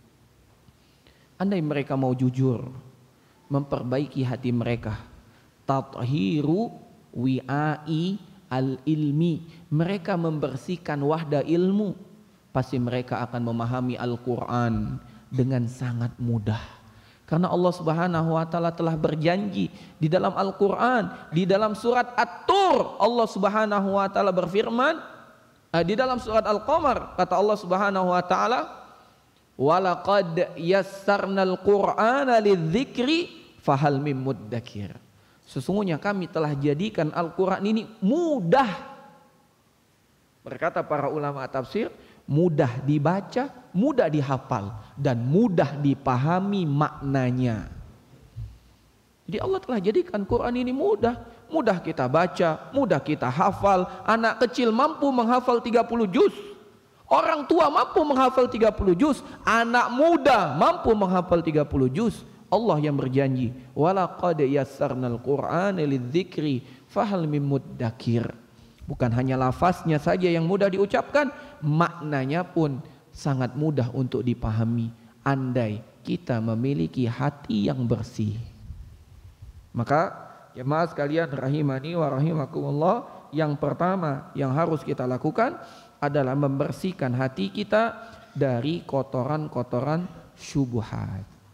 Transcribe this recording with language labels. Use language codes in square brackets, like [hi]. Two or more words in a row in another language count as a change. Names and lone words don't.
[id] Andai mereka mau jujur, memperbaiki hati mereka, [ar] تطهير وعاء العلم, [id] mereka membersihkan wadah ilmu, pasti mereka akan memahami Al-Quran dengan sangat mudah. Karena Allah [ar] سبحانه وتعالى [id] telah berjanji di dalam Al-Quran, di dalam surat At-Tur, Allah [ar] سبحانه وتعالى [id] berfirman, di dalam surat Al-Qamar kata Allah [ar] سبحانه وتعالى, ولقد يسرنا القرآن للذكر فهل من مدكر. [id] Sesungguhnya kami telah jadikan Al-Quran ini mudah. Berkata para ulama tafsir, mudah dibaca, mudah dihafal, dan mudah dipahami maknanya. Jadi Allah telah jadikan Quran ini mudah. mudah kita baca, mudah kita hafal. Anak kecil mampu menghafal 30 juz. Orang tua mampu menghafal 30 juz, anak muda mampu menghafal 30 juz. Allah yang berjanji, [ar] ولقد يسرنا القرآن للذكر فهل من مدكر. [id] Bukan hanya lafaznya saja yang mudah diucapkan, maknanya pun sangat mudah untuk dipahami andai kita memiliki hati yang bersih. Maka jemaah sekalian [ar] رحمني ورحمكم الله, [id] yang pertama yang harus kita lakukan adalah membersihkan hati kita dari kotoran-kotoran syubhat.